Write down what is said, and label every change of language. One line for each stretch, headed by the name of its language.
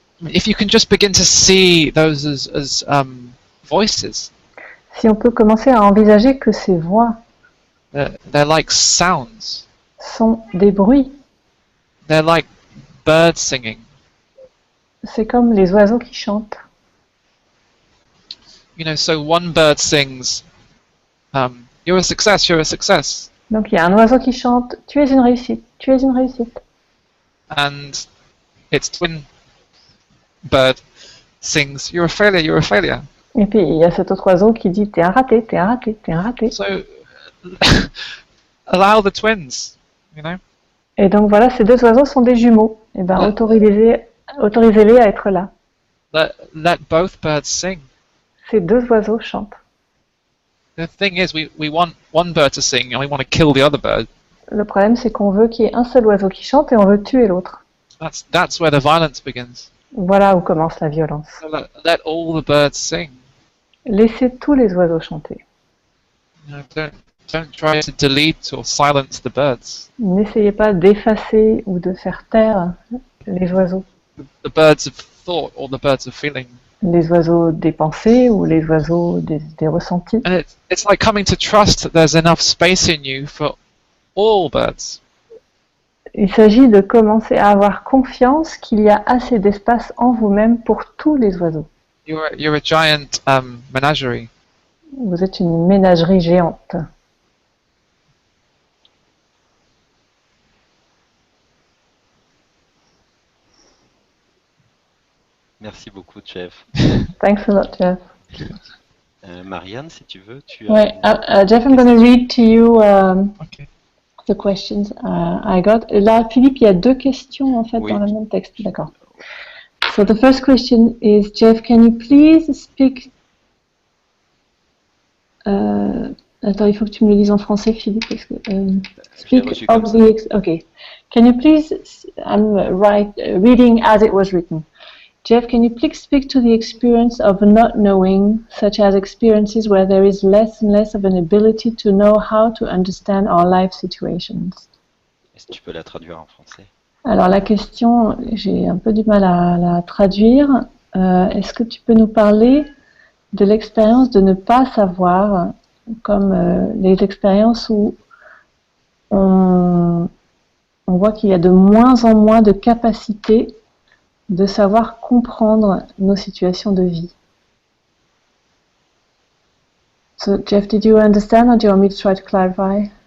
English: If you can just begin to see those as voices,
French: Si on peut commencer à envisager que ces voix
English: they're like sounds.
French: sont des bruits,
English: They're like birds singing.
French: c'est comme les oiseaux qui chantent.
English: You know, so one bird sings, "You're a success. You're a success,"
French: Donc il y a un oiseau qui chante, tu es une réussite, tu es une réussite.
English: and its twin bird sings, "You're a failure. You're a failure."
French: Et puis il y a cet autre oiseau qui dit, t'es un raté, t'es un raté, t'es un raté.
English: So allow the twins, you know.
French: Et donc voilà, ces deux oiseaux sont des jumeaux. Et ben autorisez-les à être là.
English: Let both birds sing.
French: Ces deux oiseaux chantent.
English: The thing is, we want one bird to sing and we want to kill the other bird.
French: Le problème, c'est qu'on veut qu'il y ait un seul oiseau qui chante et on veut tuer l'autre.
English: That's where the violence begins.
French: Voilà où commence la violence.
English: So let all the birds sing.
French: Laissez tous les oiseaux chanter.
English: You know, don't try to delete or silence the birds.
French: N'essayez pas d'effacer ou de faire taire les oiseaux.
English: The birds of thought or the birds of feeling.
French: Les oiseaux des pensées ou les oiseaux des ressentis.
English: And it's like coming to trust that there's enough space in you for all birds.
French: Il s'agit de commencer à avoir confiance qu'il y a assez d'espace en vous-même pour tous les oiseaux.
English: You're a giant menagerie.
French: Vous êtes une ménagerie géante. Merci beaucoup, Jeff.
English: Thanks a lot, Jeff.
French: Marianne, si tu veux, tu Ouais, as...
English: Jeff, I'm going to read to you Okay. the questions I got.
French: Là, Philippe, il y a deux questions en fait Oui. dans le même texte. D'accord.
English: So the first question is, Jeff, can you please speak...
French: attends, il faut que tu me le dises en français, Philippe. Parce que,
English: speak
French: reçu
English: of
French: comme
English: the... Okay. Can you please... I'm reading as it was written. Jeff, can you please speak to the experience of not knowing, such as experiences where there is less and less of an ability to know how to understand our life situations?
French: Est-ce que tu peux la traduire en français? Alors la question, j'ai un peu du mal à la traduire. Est-ce que tu peux nous parler de l'expérience de ne pas savoir, comme les expériences où on voit qu'il y a de moins en moins de capacité de savoir comprendre nos situations de vie.
English: So, Jeff, did you understand, or do you want me to try to clarify?